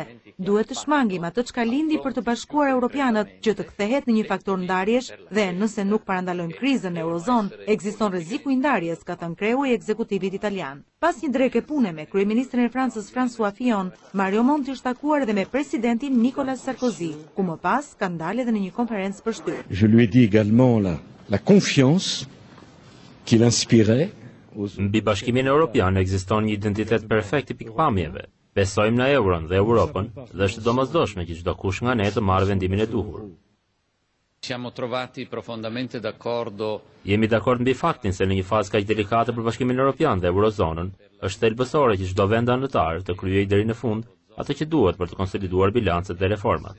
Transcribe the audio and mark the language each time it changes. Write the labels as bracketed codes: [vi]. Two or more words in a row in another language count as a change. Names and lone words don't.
[sq] Duhet të shmangim atë çka lindi për të bashkuar europianët që të kthehet në një faktor ndarjesh dhe nëse nuk parandalojmë krizën në eurozonë, ekziston rreziku i ndarjes, ka thënë kreu i ekzekutivit italian. Pas një dreke pune me kryeministrin e Francës François Fillon, Mario Monti është takuar edhe me presidentin Nicola Sarkozy, ku më pas ka ndalë edhe në një konferencë për shtyr. [fr] Je lui ai dit également la confiance qu'il inspirait. [sq] Mbi Bashkimin Evropian ekziston një identitet perfekt i pikpamjeve. Besojmë në euron dhe Europën dhe është domosdoshme që çdo kush nga ne të marrë vendimin e duhur. [it] Siamo trovati profondamente d'accordo. [sq] Jemi dakord mbi faktin se në një fazë kaq delikate për Bashkimin Evropian dhe Eurozonën, është thelbësore që çdo vend anëtar të kryejë deri në fund atë që duhet për të konsoliduar bilancet dhe reformat.